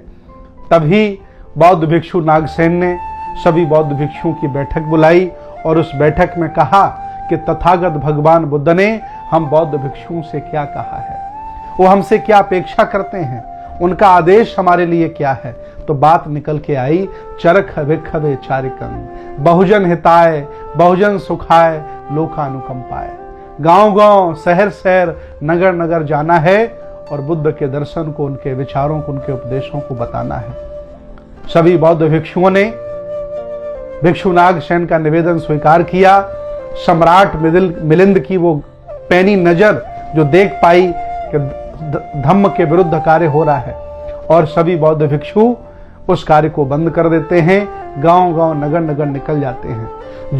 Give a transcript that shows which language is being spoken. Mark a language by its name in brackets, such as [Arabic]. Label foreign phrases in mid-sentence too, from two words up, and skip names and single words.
[Hindi] तभी बौद्ध भिक्षु नागसेन ने सभी बौद्ध भिक्षुओं की बैठक बुलाई और उस बैठक में कहा कि तथागत भगवान बुद्ध ने हम बौद्ध भिक्षुओं से क्या कहा है, वो हमसे क्या अपेक्षा करते हैं, उनका आदेश हमारे लिए क्या है। तो बात निकल के आई, [Pali] चरख विखवे चारिकं, बहुजन हिताय बहुजन सुखाय लोकानुकंपाय। [Hindi] गांव गांव, शहर शहर, नगर नगर जाना है और बुद्ध के दर्शन को, उनके विचारों को, उनके उपदेशों को बताना है। सभी बौद्ध भिक्षुओं ने भिक्षु नागसेन का निवेदन स्वीकार किया। सम्राट मिलिंद की वो पैनी नजर जो देख पाई कि धम्म के विरुद्ध कार्य हो रहा है, और सभी बौद्ध भिक्षु उस कार्य को बंद कर देते हैं, गांव गांव, नगर नगर निकल जाते हैं।